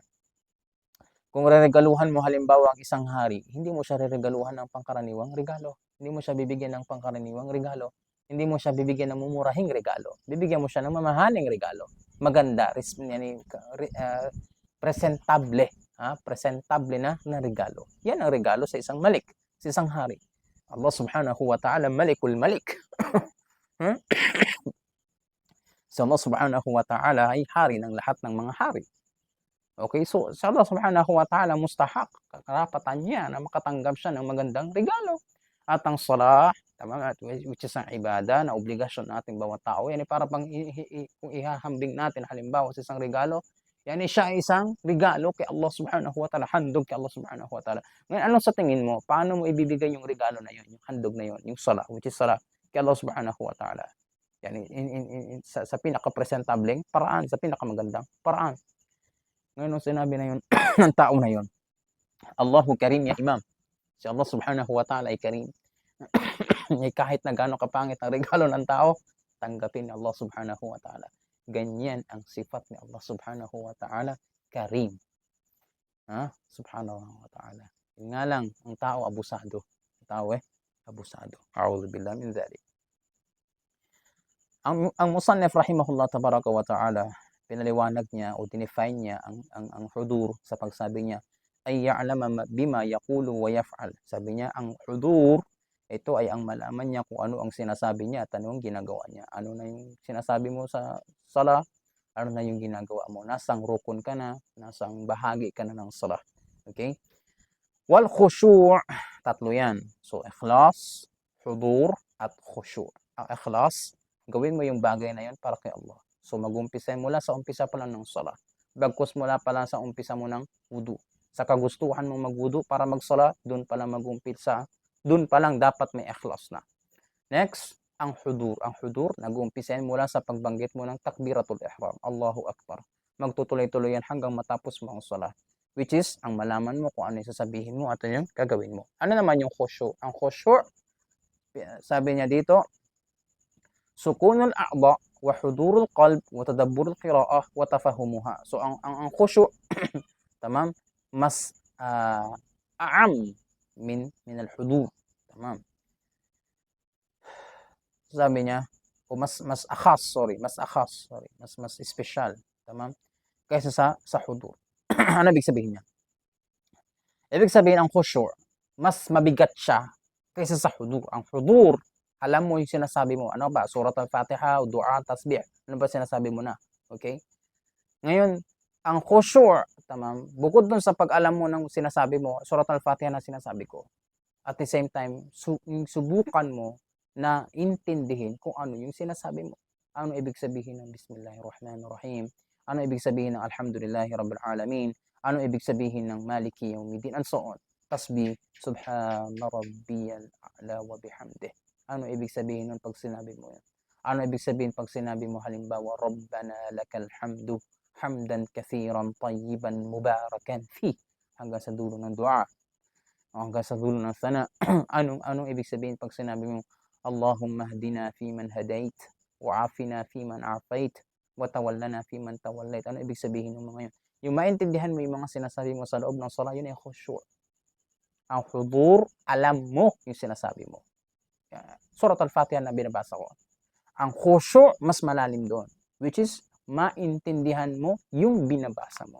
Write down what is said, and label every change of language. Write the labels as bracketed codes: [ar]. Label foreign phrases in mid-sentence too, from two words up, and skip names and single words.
[tl] Kung reregaluhan mo halimbawa ang isang hari, hindi mo siya reregaluhan ng pangkaraniwang regalo. Hindi mo siya bibigyan ng pangkaraniwang regalo. Hindi mo siya bibigyan ng mumurahing regalo. Bibigyan mo siya ng mamahaling regalo. Maganda, presentable, presentable na regalo. Yan ang regalo sa isang malik, sa isang hari. [ar] الله سبحانه وتعالى، مالك الملك. [tl] So Allah [ar] سبحانه وتعالى [tl] ay hari ng lahat ng mga hari. Okay, so sa Allah [ar] سبحانه وتعالى, [tl] mustahak, karapatan niya na makatanggap siya ng magandang regalo. At ang salah, tama, [en] which is [tl] ang ibada na obligasyon natin bawat tao, yan para pang kung ihahambing natin halimbawa sa isang regalo, yan siya ay isang regalo kay Allah [ar] سبحانه وتعالى, [tl] handog kay Allah [ar] سبحانه وتعالى. [tl] Ngayon, ano sa tingin mo, paano mo ibibigay yung regalo na yun, yung handog na yun, yung salah, [en] which is [tl] salah kay Allah [ar] سبحانه وتعالى? [tl] Yan, sa pinaka-presentableng paraan, sa pinakamagandang paraan. Ngayon, nung sinabi na yun ng tao na yun, [ar] الله كريم يا إمام. [tl] Si Allah [ar] سبحانه وتعالى [tl] ay Karim. Kahit na gano'ng kapangit ang regalo ng tao, tanggapin ni Allah [ar] سبحانه وتعالى. [tl] Ganyan ang sifat ni Allah [ar] سبحانه وتعالى, [tl] Karim. [ar] سبحانه وتعالى. [tl] Yun nga lang, ang tao abusado. Ang tao abusado. [ar] أعوذ بالله من ذلك. Ang المصنف رحمه الله تبارك وتعالى, [tl] pinaliwanag niya o dinefine niya ang hudur sa pagsabi niya ay [ar] يعلم بما يقول ويفعل. [tl] Sabi niya, ang hudur, ito ay ang malaman niya kung ano ang sinasabi niya at ano ang ginagawa niya. Ano na yung sinasabi mo sa sala, ano na yung ginagawa mo. Nasang rukun ka na, nasang bahagi ka na ng sala. Okay? [ar] والخشوع', [tl] tatlo yan. So, ikhlas, hudur, at khushu'. Ang ikhlas, gawin mo yung bagay na yun para kay Allah. So, mag-umpisa mula sa umpisa pa lang ng sala. Bagkus mula pa lang sa umpisa mo ng wudu. Sa kagustuhan mong magwudu para magsala, doon pa lang mag-umpisa. Doon pa lang dapat may ikhlas na. Next, ang hudur. Ang hudur, nag-umpisa mula sa pagbanggit mo ng [ar] تكبيرة الإحرام. الله أكبر. [tl] Magtutuloy-tuloy yan hanggang matapos mo ang sala. [en] Which is, [tl] ang malaman mo kung ano yung sasabihin mo at ano yung gagawin mo. Ano naman yung khushu'? Ang khushu', sabi niya dito, [ar] سكون الأعضاء وحضور القلب وتدبر القراءة وتفهمها. [tl] So ang khushu' tamam, mas [ar] أعم من الحضور. [tl] Tamam. Sabi niya, o mas special, tamam, kaysa sa hudur. Ano ibig sabihin niya? Ibig sabihin ang khushu' mas mabigat siya kaysa sa hudur. Ang hudur, alam mo yung sinasabi mo. Ano ba? Surat al-Fatiha, dua, tasbih. Ano ba sinasabi mo na? Okay? Ngayon, ang khushu', tamam, bukod dun sa pag-alam mo ng sinasabi mo, surat al-Fatiha na sinasabi ko. [en] At the same time, [tl] subukan mo na intindihin kung ano yung sinasabi mo. Ano ibig sabihin ng Bismillahirrahmanirrahim? Ano ibig sabihin ng [ar] الحمد لله رب العالمين? [tl] Ano ibig sabihin ng [ar] مالك يوم الدين, [en] and so on. [tl] Tasbih, [ar] سبحان ربي الأعلى وبحمده. [tl] Ano ibig sabihin nun pag sinabi mo yan? Ano ibig sabihin pag sinabi mo halimbawa, [ar] ربنا لك الحمد حمدا كثيرا طيبا مباركا فيه, [tl] hanggang sa dulo ng dua, hanggang sa dulo ng sana. Anong ibig sabihin pag sinabi mo, [ar] اللهم اهدنا فيمن هديت وعافنا فيمن عافيت وتولنا فيمن توليت. [tl] Ano ibig sabihin ng mga yun? Yung maintindihan mo yung mga sinasabi mo sa loob ng salat, yun ay khusyu'. Ang hudur, alam mo yung sinasabi mo. Surat al-Fatiha na binabasa ko. Ang khusyu', mas malalim doon, [en] which is [tl] maintindihan mo yung binabasa mo.